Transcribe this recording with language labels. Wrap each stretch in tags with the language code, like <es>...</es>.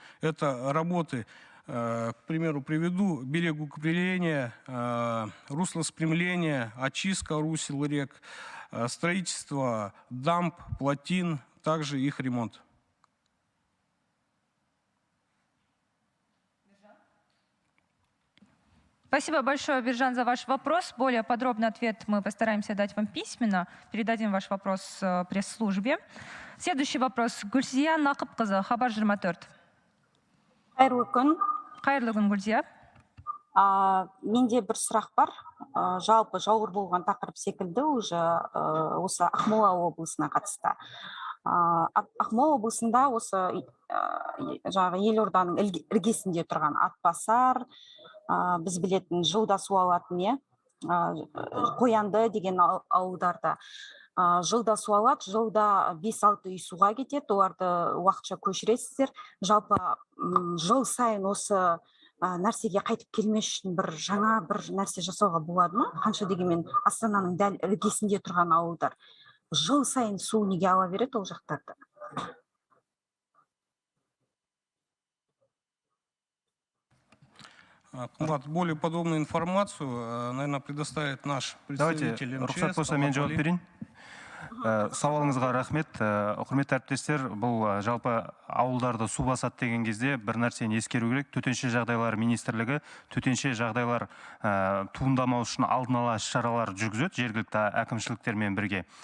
<ru>Это работы, к примеру, приведу, берегоукрепление, руслоспрямление, очистка русел рек, строительство дамб, плотин, также их ремонт. Спасибо большое, Биржан, за ваш вопрос. Более подробный ответ мы постараемся дать вам письменно. Передадим ваш вопрос пресс-службе. Следующий вопрос. Гульзия Нақыпқызы, Хабар 24.</ru> <kk>Қайырлы күн. Қайырлы күн, Гульзия. Менде бір сұрақ бар. Жалпы жауыр болған тақырып секілді уже осы Ақмола облысына қатысты. Ақмола облысында осы жаңағы елорданың іргесінде тұрған Атбасар, біз білетін жылда су алатын, Қоянды деген ауылдарда жылда су алады, жылда 5-6 үй суға кетеді, оларды уақытша көшіресіздер. Жалпы жыл сайын осы нәрсеге қайтып келмес үшін бір жаңа бір нәрсе жасауға болады ма? Қанша дегенмен Астананың дәл іргесінде тұрған ауылдар жыл сайын су неге ала береді ол жақтарды?</kk> <ru>Более подробную информацию, наверное, предоставит наш представитель МЧС.</ru> <kk>Рұқсат болса мен жауап берейін. Сауалыңызға рахмет. Құрметті әріптестер, бұл жалпы ауылдарды су басады деген кезде бір нәрсені ескеру керек. Төтенше жағдайлар министрлігі төтенше жағдайлар туындамау үшін алдын ала іс-шаралар жүргізеді жергілікті әкімшіліктермен бірге.</kk>